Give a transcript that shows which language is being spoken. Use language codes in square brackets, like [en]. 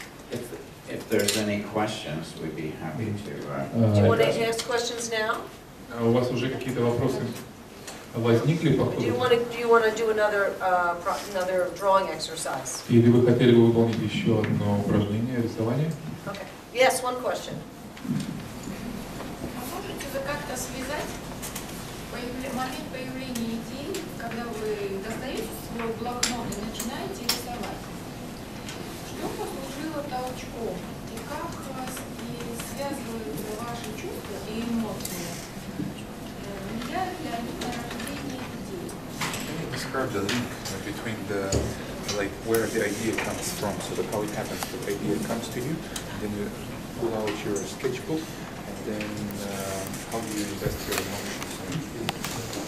[en] If there's any questions, we'd be happy to. Do you want to ask questions now? [ru] У вас уже какие-то вопросы возникли по ходу? [en] Do you want to do another drawing exercise? [ru] Или вы хотели бы выполнить еще одно упражнение рисования? [en] Okay. Yes, one question. [ru] Можете вы как-то связать момент появления идеи, когда вы достаете свой блокнот и начинаете рисовать? Что послужило толчком и как связываются ваши чувства и эмоции? Влияют ли они на рождение идей? [en] Describe the link between the, like, where the idea comes from, so that how it happens, the idea comes to you, then you pull out your sketchbook, and then how do you invest your emotions?